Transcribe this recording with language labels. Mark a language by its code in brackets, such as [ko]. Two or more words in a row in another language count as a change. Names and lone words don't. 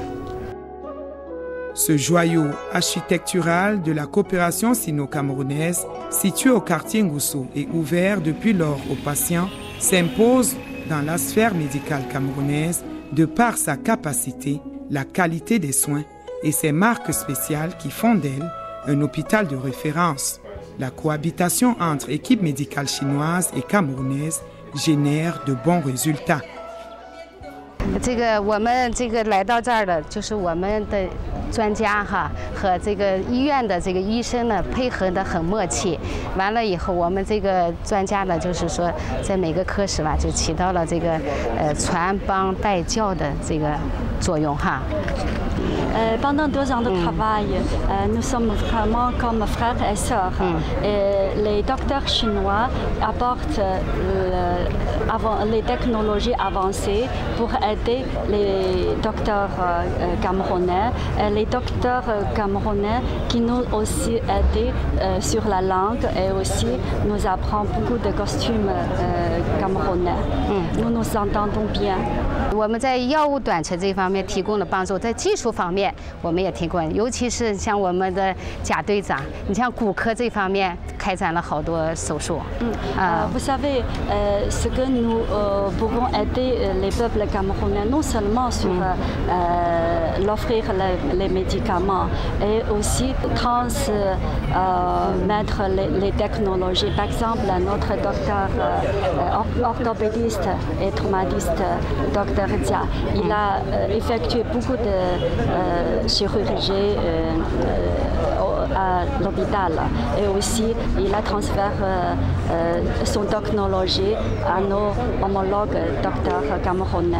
[fr] Ce joyau architectural de la coopération sino-camerounaise, situé au quartier Ngousso et ouvert depuis lors aux patients, s'impose dans la sphère médicale camerounaise de par sa capacité, la qualité des soins et ses marques spéciales qui font d'elle un hôpital de référence. La cohabitation entre équipes médicales chinoises et camerounaises génère de bons résultats. [zh] 我们来到这儿的就是我们的专家哈和这个医院的这个医生呢配合得很默契。完了以后，我们这个专家呢就是说在每个科室吧就起到了这个传帮带教的这个作用哈。 [fr] Pendant 2 ans de travail, nous sommes vraiment comme frères et sœurs. Et les docteurs chinois apportent les technologies avancées pour aider les docteurs camerounais. Et les docteurs camerounais qui nous aussi aident sur la langue et aussi nous apprennent beaucoup de costumes camerounais. Nous nous entendons bien. [zh] 我们在药物短程这方面提供了帮助，在技术方面我们也提供，尤其是像我们的贾队长，你像骨科这方面开展了好多手术。 [fr] Vous savez, ce que nous pouvons aider les peuples camerounais non seulement sur l'offrir les médicaments et aussi transmettre les technologies. Par exemple, notre docteur orthopédiste et traumatiste, docteur Dia, il a effectué beaucoup de chirurgie à l'hôpital et aussi il a transféré son technologie à nos homologues docteurs camerounais.